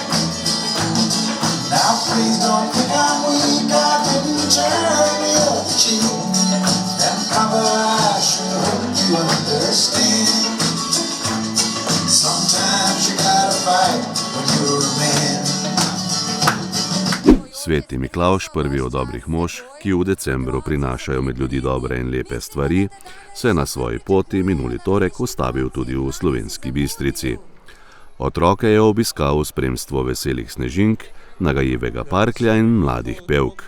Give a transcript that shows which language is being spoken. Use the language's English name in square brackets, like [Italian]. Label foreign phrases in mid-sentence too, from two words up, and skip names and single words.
[English] Now please don't think I'm weak, I didn't turn the other cheek. And Papa, I sure hope you understand. Sometimes you gotta fight when you're a man." [Slovenian] Sveti Miklavž, prvi od dobrih mož, ki v decembru prinašajo med ljudi dobre in lepe stvari, se na svoji poti minuli torek ustavil tudi v Slovenski Bistrici. Otroke je obiskal v spremstvu veselih snežink, nagajivega parklja in mladih pevk.